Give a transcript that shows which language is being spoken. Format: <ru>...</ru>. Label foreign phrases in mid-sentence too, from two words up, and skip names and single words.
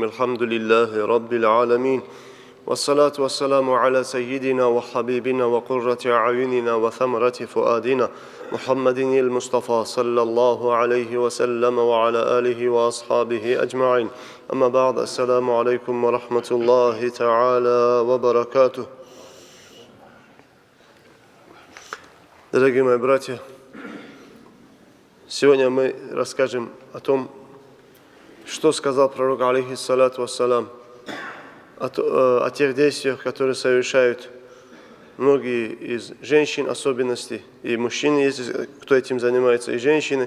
<ar>الحمد لله رب العالمين والصلاة والسلام على سيدنا وحبيبنا وقرة أعيننا وثمرة فؤادنا محمد المصطفى صلى الله عليه وسلم وعلى آله وأصحابه أجمعين. أما بعد، السلام عليكم ورحمة الله تعالى وبركاته.</ar> <ru>Дорогие мои братья, сегодня мы расскажем о том, что сказал пророк,</ru> <ar>عليه الصلاة والسلام,</ar> <ru>о тех действиях, которые совершают многие из женщин, особенности, и мужчины, если кто этим занимается, и женщины.</ru>